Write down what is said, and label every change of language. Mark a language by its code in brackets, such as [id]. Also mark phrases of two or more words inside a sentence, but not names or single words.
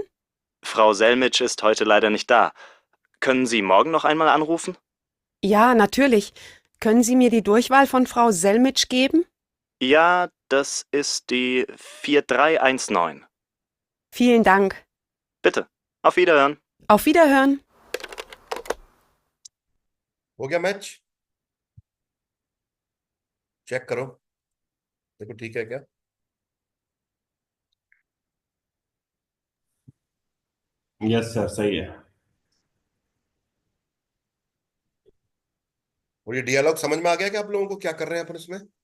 [de] Frau Selmitsch ist heute leider nicht da. Können Sie morgen noch einmal anrufen? Ja, natürlich. Können Sie mir die Durchwahl von Frau Selmitsch geben? Ja, das ist die 4319. Vielen Dank. Bitte, auf Wiederhören. Auf Wiederhören. [hi] हो गया मैच? चेक करो, देखो ठीक है क्या। यस सर, सही है। और ये डियलॉग समझ में आ गया कि आप लोगों को क्या कर रहे हैं अपन इसमें?